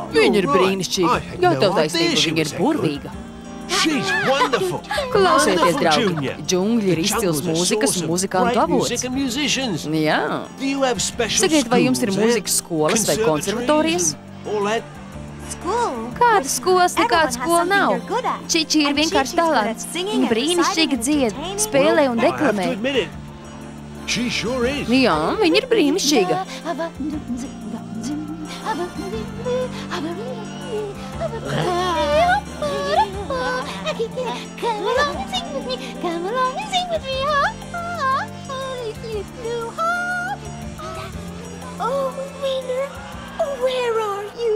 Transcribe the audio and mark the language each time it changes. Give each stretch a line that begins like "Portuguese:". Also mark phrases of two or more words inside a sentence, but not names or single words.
Latvian: Viņa ir brīnišķīga. Jau tev taisnība, viņa ir burvīga.
English: She's wonderful.
Latvian: Klausieties, draugi, džungļi ir izcils mūzikas un muzikantu avots. Jā. Sakiet, vai jums ir mūzikas skolas vai konservatorijas? Kādas skolas, nekāda skola nav. Čiči ir vienkārši talants. Viņa brīnišķīgi dzied, spēlē un deklamē. Jā, viņa ir brīnišķīga.
English: Come along and sing with me. Come along and sing with me. Oh, winner, where are you?